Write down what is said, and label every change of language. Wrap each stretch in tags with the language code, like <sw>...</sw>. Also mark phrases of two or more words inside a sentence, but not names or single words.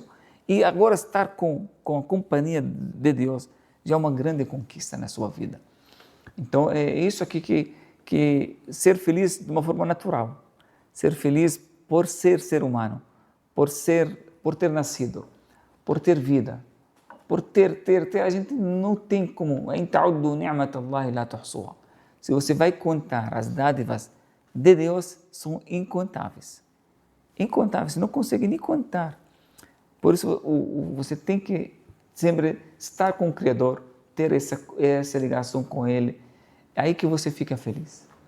<pt>E agora estar com a companhia de Deus já é uma grande conquista na sua vida. Então, é isso aqui que ser feliz de uma forma natural, ser feliz por ser humano, por ter nascido, por ter vida, por ter, a gente não tem como,</pt> <ar>إن تعدوا نعمة الله لا تحصوها.</ar> <pt>Se você vai contar as dádivas de Deus, são incontáveis. Incontáveis, você não consegue nem contar. Por isso, você tem que sempre estar com o Criador, ter essa ligação com Ele. É aí que você fica feliz.</pt>